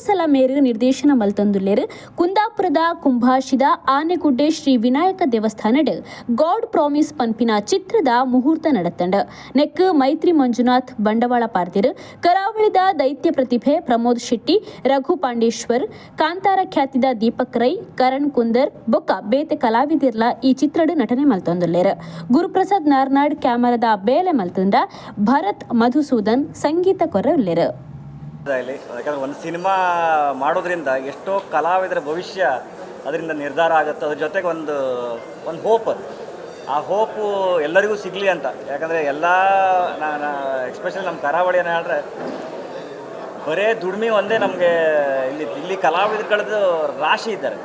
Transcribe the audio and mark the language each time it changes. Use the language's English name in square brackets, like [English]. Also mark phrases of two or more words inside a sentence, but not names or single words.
[Tulu] ಸಲ ಮೇರು ನಿರ್ದೇಶನ ಮಲ್ತೊಂದುಲ್ಲೇರು ಕುಂದಾಪುರದ ಕುಂಭಾಶಿದ ಆನೆಗುಡ್ಡೆ ಶ್ರೀ ವಿನಾಯಕ ದೇವಸ್ಥಾನಡ್ ಗಾಡ್ ಪ್ರಾಮಿಸ್ ಪನ್ಪಿನ ಚಿತ್ರದ ಮುಹೂರ್ತ ನಡತಂಡ ನೆಕ್ ಮೈತ್ರಿ ಮಂಜುನಾಥ್ ಬಂಡವಾಳ ಪಾರ್ದೇರು ಕರಾವಳಿದ ದೈತ್ಯ ಪ್ರತಿಭೆ ಪ್ರಮೋದ್ ಶೆಟ್ಟಿ ರಘು ಪಾಂಡೇಶ್ವರ್ ಕಾಂತಾರ ಖ್ಯಾತಿದ ದೀಪಕ್ ರೈ ಕರಣ್ ಕುಂದರ್ ಬೊಕ್ಕ ಬೇತೆ ಕಲಾವಿದಿರ್ಲ ಈ ಚಿತ್ರಡು ನಟನೆ ಮಲ್ತೊಂದುಲ್ಲೇರು ಗುರುಪ್ರಸಾದ್ ನಾರ್ನಾಡ್ ಕ್ಯಾಮರಾದ ಬೇಲೆ ಮಲ್ತೊಂಡ ಭರತ್ ಮಧುಸೂದನ್ ಸಂಗೀತ ಕೊರ ಉಲ್ಲೇರು. [Kannada] ಯಾಕಂದ್ರೆ ಒಂದು ಸಿನಿಮಾ ಮಾಡೋದ್ರಿಂದ ಎಷ್ಟೋ ಕಲಾವಿದರ ಭವಿಷ್ಯ ಅದರಿಂದ ನಿರ್ಧಾರ ಆಗುತ್ತೆ. ಅದ್ರ ಜೊತೆಗೆ ಒಂದು ಹೋಪ್, ಆ ಹೋಪು ಎಲ್ಲರಿಗೂ ಸಿಗಲಿ ಅಂತ. ಯಾಕಂದರೆ ಎಲ್ಲ ಎಕ್ಸ್ಪೆಷಲಿ ನಮ್ಮ ಕರಾವಳಿ ಏನು ಹೇಳಿದ್ರೆ ಬರೇ ದುಡಿಮೆ ಒಂದೇ ನಮಗೆ ಇಲ್ಲಿ ಕಲಾವಿದರುಗಳದ್ದು ರಾಶಿ ಇದ್ದಾರೆ.